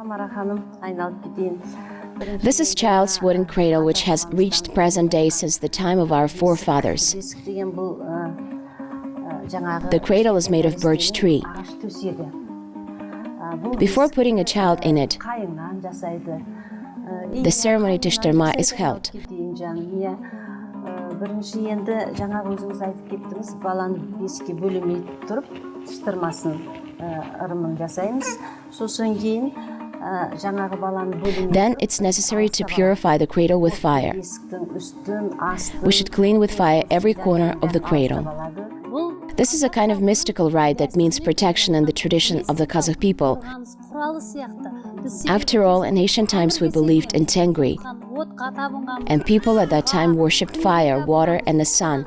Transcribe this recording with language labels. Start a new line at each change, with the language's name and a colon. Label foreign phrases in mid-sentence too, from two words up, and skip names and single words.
English: This is child's wooden cradle which has reached present day since the time of our forefathers. The cradle is made of birch tree. Before putting a child in it, the ceremony Tishterma is held.
Kazakh: Бірінші енді жаңағы өзіңіз айтып кеттіңіз, баланы бесікке бөлемей тұрып, тыштырмасын ырымын жасаймыз. Сосын кейін жаңағы баланы бөлемей.
English: Then it's necessary to purify the cradle with fire. We should clean with fire every corner of the cradle. This is a kind of mystical rite that means protection in the tradition of the Kazakh people. After all, in ancient times we believed in Tengri, and people at that time worshipped fire, water, and the sun.